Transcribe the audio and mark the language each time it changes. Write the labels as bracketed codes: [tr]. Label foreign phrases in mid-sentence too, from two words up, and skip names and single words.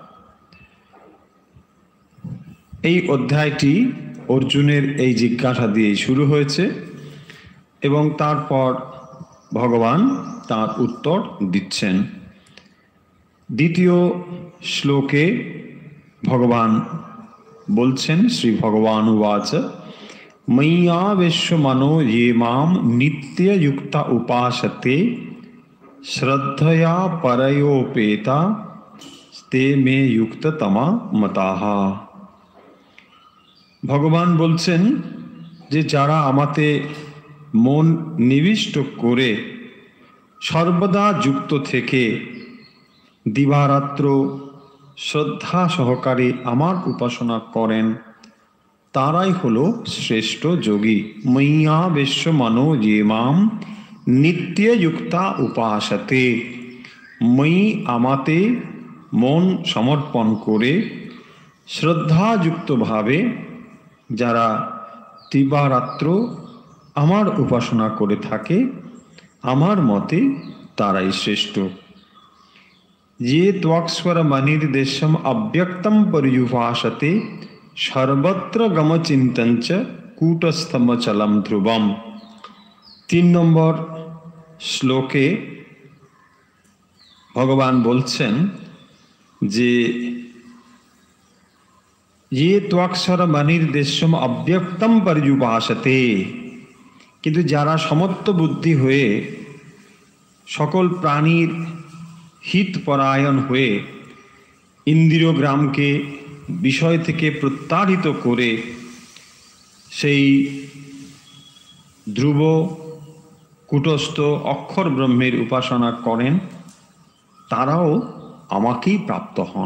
[bn] এই অধ্যায়টি অর্জুনের এই জিজ্ঞাসা দিয়ে শুরু হয়েছে এবং তারপর ভগবান তার উত্তর দিচ্ছেন। দ্বিতীয় শ্লোকে ভগবান বলছেন, [sa] শ্রী ভগবান উবাচ ময়্যাবেশ্যমনো ये मां नित्ययुक्ता उपासते श्रद्धया परयोपेता ते मे युक्ततमा मताः। [bn] ভগবান বলছেন যে যারা আমাতে মন নিবিষ্ট করে সর্বদা যুক্ত থেকে দিবারাত্র শ্রদ্ধা সহকারে আমার উপাসনা করেন তারাই হলো শ্রেষ্ঠ যোগী। [sa] ময়্যাবেশ্যমনো ये मां নিত্যযুক্তা উপাসতে, [bn] মই আমাতে মন সমর্পণ করে শ্রদ্ধাযুক্তভাবে যারা দিবারাত্র আমার উপাসনা করে থাকে আমার মতে তারাই শ্রেষ্ঠ। [sa] ये त्वक्स्वरमनिर्देशम अव्यक्तम पर्युपासते सर्वत्र गमचिन्तञ्च कूटस्थमचलम ध्रुवम। [bn] 3 নম্বর শ্লোকে ভগবান বলছেন যে [sa] ये त्वक्स्वरमनिर्देशम अव्यक्तम पर्युपासते, [bn] কিন্তু যারা সমত্ব বুদ্ধি হয়ে সকল প্রাণীর হিতপরায়ণ হয়ে ইন্দ্রিয়গ্রামকে বিষয় থেকে প্রত্যাহৃত করে সেই ধ্রুব কূটস্থ অক্ষর ব্রহ্মের উপাসনা করেন তারাও আমাকেই প্রাপ্ত হন।